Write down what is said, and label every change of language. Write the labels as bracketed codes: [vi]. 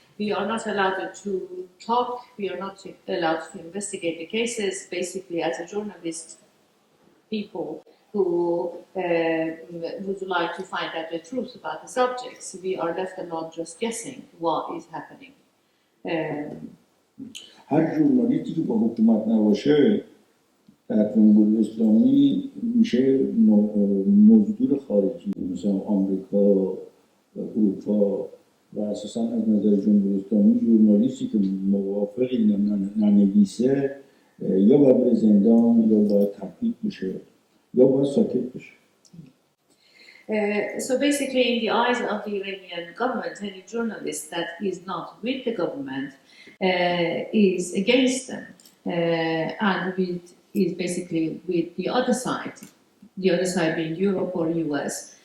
[en] We are not allowed to talk, we are not allowed to investigate the cases. Basically, as a journalist, people who would like to find out the truth about the subjects, we are left alone just guessing what is happening. [fa] هر ژورنالیستی که با حکومت نباشه در جمهوری اسلامی میشه مزدور خارجی، مثلا آمریکا، اروپا و اساسا از نظر جمهوری اسلامی ژورنالیستی که موافق ننویسه یا باید بره زندان یا باید تبعید بشه یا باید ساکت بشه. [en] So basically, in the eyes of the Iranian government, any journalist that is not with the government is against them, and is basically with the other side being Europe or US.